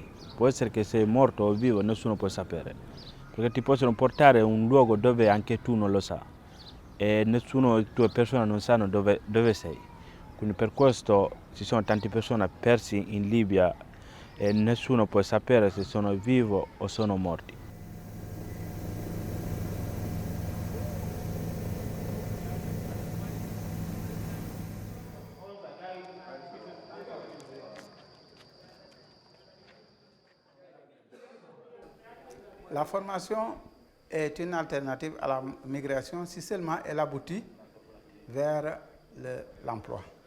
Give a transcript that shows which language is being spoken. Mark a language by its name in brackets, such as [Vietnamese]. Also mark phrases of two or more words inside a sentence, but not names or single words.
[Italian] Può essere che sei morto o vivo, nessuno può sapere. Perché ti possono portare a un luogo dove anche tu non lo sai. E nessuna delle tue persone non sanno dove sei. Quindi per questo ci sono tante persone perse in Libia e nessuno può sapere se sono vivi o sono morti. [French] La formation est une alternative à la migration si seulement elle aboutit vers l'emploi.